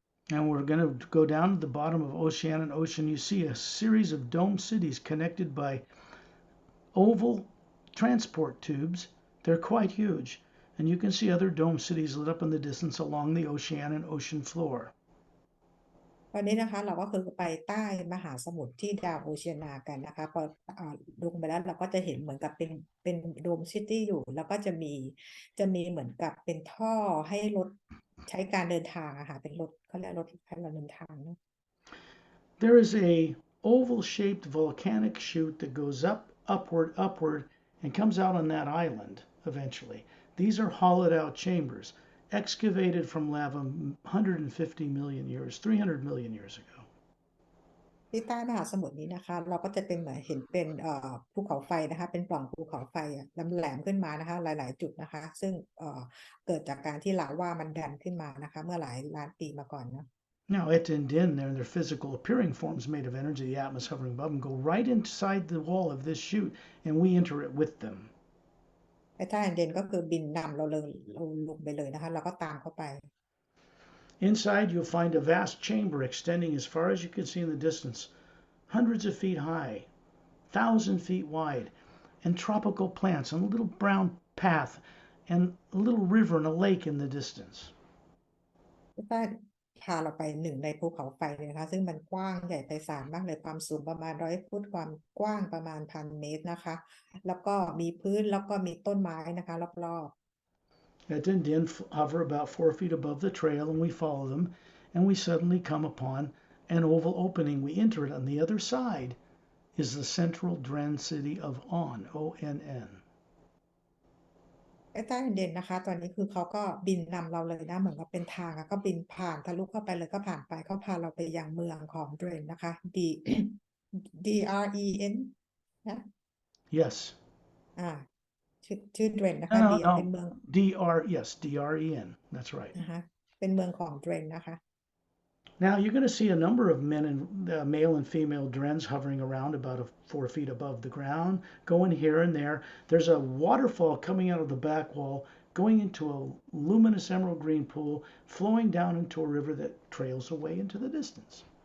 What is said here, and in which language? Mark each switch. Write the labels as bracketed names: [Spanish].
[English] And we're going to go down to the bottom of Oceania and Ocean. You see a series of dome cities connected by oval transport tubes. They're quite huge. And you can see other dome cities lit up in the distance along the Oceania and Ocean floor. [Thai] ตอนนี้นะคะเราก็คือไปใต้มหาสมุทรที่ดาวโอเชียนากันนะคะพอลงไปแล้วเราก็จะเห็นเหมือนกับเป็นโดมซิตี้อยู่แล้วก็จะมีเหมือนกับเป็นท่อให้รถใช้การเดินทางอะค่ะเป็นรถเขาเรียกรถการเดินทางเนอะ [English] There is a oval-shaped volcanic chute that goes upward, and comes out on that island eventually. These are hollowed out chambers, excavated from lava 150 million years, 300 million years ago. [Thai] ที่ใต้มหาสมุทรนี้นะคะเราก็จะเป็นเหมือนเห็นเป็นภูเขาไฟนะคะเป็นปล่องภูเขาไฟแหลมขึ้นมานะคะหลายๆจุดนะคะซึ่งเกิดจากการที่ลาวามันดันขึ้นมานะคะเมื่อหลายล้านปีมาก่อนนะ [English] Now, Etta and Din, they're in their physical appearing forms made of energy, the atmosphere hovering above them, go right inside the wall of this chute, and we enter it with them. [Thai] ไอ้ท่าแอนเดนก็คือบินนำเราลงไปเลยนะคะเราก็ตามเข้าไป [English] Inside, you'll find a vast chamber extending as far as you can see in the distance, hundreds of feet high, 1,000 feet wide, and tropical plants, and a little brown path, and a little river and a lake in the distance. [Thai] ใต้พาเราไปหนึ่งในภูเขาไฟเลยนะคะซึ่งมันกว้างใหญ่ไพศาลมากเลยความสูงประมาณ100 ฟุตความกว้างประมาณ1,000 เมตรนะคะแล้วก็มีพื้นแล้วก็มีต้นไม้นะคะรอบๆ [English] Etta and Din hover about 4 feet above the trail, and we follow them, and we suddenly come upon an oval opening. We enter it. On the other side is the central Dren city of On, O-N-N. [Thai] ไอ้ใต้แผ่นดินนะคะตอนนี้คือเขาก็บินนำเราเลยนะเหมือนกับเป็นทางอะก็บินผ่านทะลุเข้าไปเลยก็ผ่านไปเขาพาเราไปยังเมืองของเดรนนะคะ DREN นะ [English] Yes. [Thai] อ่าชื่อเดรนนะ [English] No, [Thai] คะ [English] no, [Thai] เป็น [English] no. [Thai] เมือง [English] Yes, DREN. That's right. [Thai] นะคะเป็นเมืองของเดรนนะคะ [English] Now you're going to see a number of men and male and female drens hovering around about 4 feet above the ground, going here and there. There's a waterfall coming out of the back wall, going into a luminous emerald green pool, flowing down into a river that trails away into the distance.